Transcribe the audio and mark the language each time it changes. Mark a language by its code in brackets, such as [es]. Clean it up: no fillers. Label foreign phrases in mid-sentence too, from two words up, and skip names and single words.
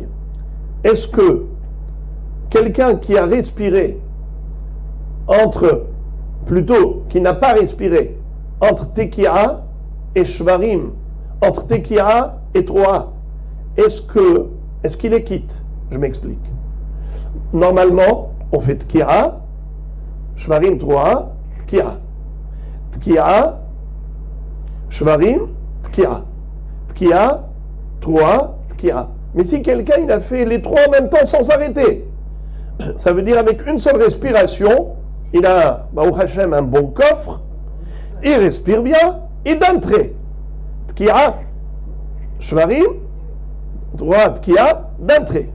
[fr] Est-ce que quelqu'un qui a respiré qui n'a pas respiré entre Tekiah et Shvarim, entre Tekiah et Troa, est-ce qu'il est quitte? Je m'explique. Normalement, on fait [he] תקיעה שברים תרועה תקיעה. תקיעה שברים תקיעה. תקיעה תרועה תקיעה. [fr] Mais si quelqu'un il a fait les trois en même temps sans s'arrêter, ça veut dire avec une seule respiration, il a, [he] ברוך השם, [fr] un bon coffre, il respire bien, et d'entrée. [he] תקיעה שברים תרועה תקיעה, d'entrée.